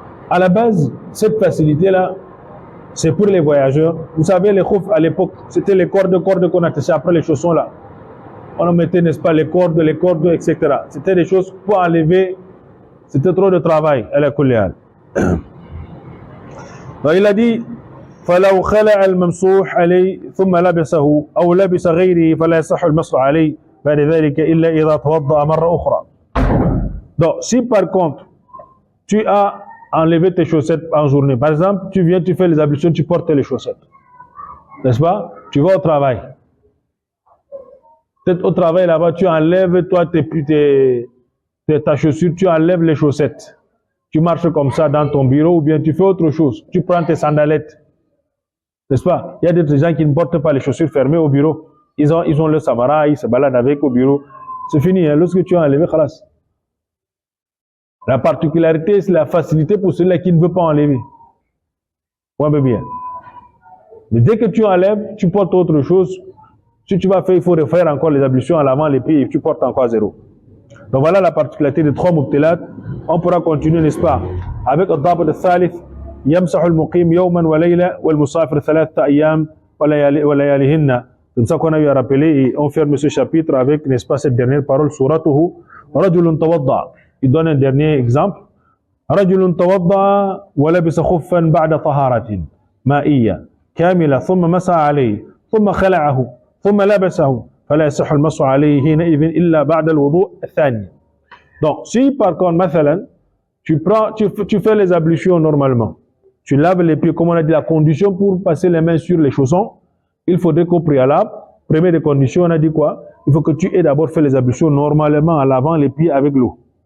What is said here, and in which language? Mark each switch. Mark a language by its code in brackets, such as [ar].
[fr] À la base, cette facilité-là, c'est pour les voyageurs. Vous savez, les khouf à l'époque, c'était les cordes qu'on attachait après les chaussons là. On en mettait, n'est-ce pas, les cordes, etc. C'était des choses pour enlever. C'était trop de travail à la kullial. Donc il a dit, [ar] فلو خلع الممسوح عليه ثم لبسه أو لبس غيره فلا يصح المسح عليه بعد ذلك إلا إذا توضأ مرة أخرى. [fr] Donc si par contre tu as enlevé tes chaussettes en journée, par exemple tu viens, tu fais les ablutions, tu portes les chaussettes, n'est-ce pas? Tu vas au travail. Peut-être au travail là-bas, tu enlèves toi ta chaussure, tu enlèves les chaussettes. Tu marches comme ça dans ton bureau ou bien tu fais autre chose. Tu prends tes sandalettes. N'est-ce pas? Il y a des gens qui ne portent pas les chaussures fermées au bureau. Ils ont le samara, ils se baladent avec au bureau. C'est fini, hein? Lorsque tu as enlevé, khalas. La particularité, c'est la facilité pour celui-là qui ne veut pas enlever. Ouais, bien. Mais dès que tu enlèves, tu portes autre chose. Si tu vas faire, il faut refaire encore les ablutions en lavant les pieds et tu portes encore à zéro. Donc voilà la particularité des 3 mubtilat. On pourra continuer, n'est-ce pas, avec le dabat de Thalith. [ar] يمسح المقيم يوما وليلة والمسافر 3 أيام ولياليهن. [fr] C'est ça qu'on a eu à rappeler et on ferme ce chapitre avec, n'est-ce pas, cette dernière parole, suratuhu [ar] رجل توضأ. [fr] Il donne un dernier exemple. [ar] رجل توضأ ولبس خفا بعد طهارة مائية كاملة ثم مسح عليه ثم خلعه ثم لبسه فلا يصح المسح عليه حينئذ إلا بعد الوضوء الثاني. [fr] Donc si par contre [ar] مثلا [fr] tu fais les ablutions normalement, tu laves les pieds, comme on a dit, la condition pour passer les mains sur les chaussons, il faudrait qu'au préalable, première des conditions, on a dit quoi? Il faut que tu aies d'abord fait les ablutions normalement en lavant les pieds avec l'eau.